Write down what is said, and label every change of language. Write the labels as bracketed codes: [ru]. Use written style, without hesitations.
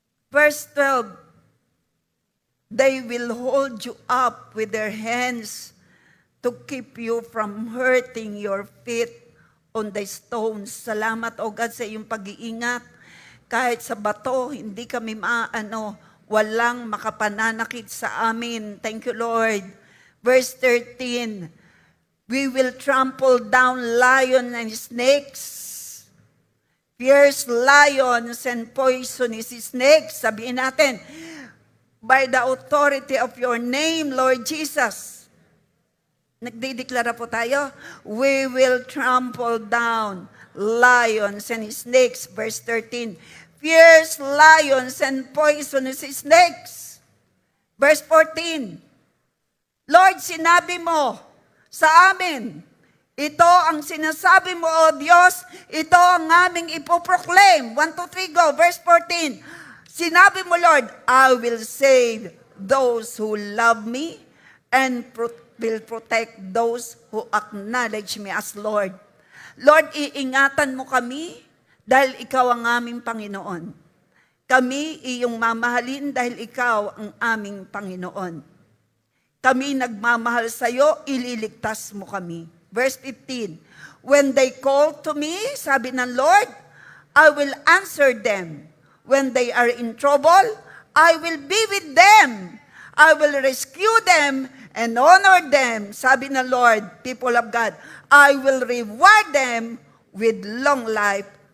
[en] Verse 12, they will hold you up with their hands to keep you from hurting your feet on the stones. [tl] Salamat, O God, sa iyong pag-iingat. Kahit sa bato, hindi kami walang makapananakit sa amin. [en] Thank you, Lord. Verse 13, we will trample down lions and snakes, fierce lions and poisonous snakes. [tl] Sabihin natin, [en] by the authority of your name, Lord Jesus. [tl] Nagdideklara po tayo, [en] we will trample down lions and snakes. Verse 13, fierce lions and poisonous snakes. [tl] Verse 14, Lord, sinabi mo sa amin, ito ang sinasabi mo, O Diyos, ito ang aming ipoproclaim. [en] 1, 2, 3, go. Verse 14, [tl] sinabi mo, [en] Lord, I will save those who love me and will protect those who acknowledge me as Lord. [tl] Lord, iingatan mo kami dahil ikaw ang aming Panginoon. Kami iyong mamahalin dahil ikaw ang aming Panginoon. Kami nagmamahal sa iyo, ililigtas mo kami. [en] Verse 15, when they call to me, [tl] sabi ng [en] Lord, I will answer them. When they are in trouble, I will be with them. I will rescue them and honor them. [tl] Sabi ng [en] Lord, people of God, I will reward them with long life.